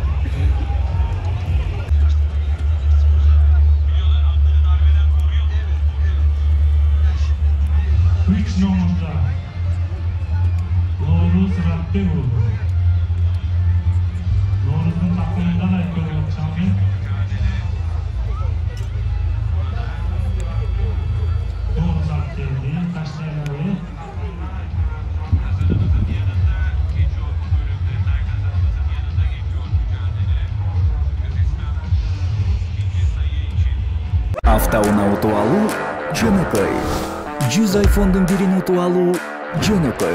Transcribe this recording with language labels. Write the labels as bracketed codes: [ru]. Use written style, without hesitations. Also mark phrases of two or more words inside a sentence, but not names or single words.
[tr] Üç numarada Noğruz Ratbekoğlu. Noğruz'un takımında da görüyoruz Şamil. Noğruz Ratbekoğlu, Taşdemir. [ky] Автоуна утуп алуу жөнөкөй. 100 iPhone'дун бирин утуп алуу жөнөкөй.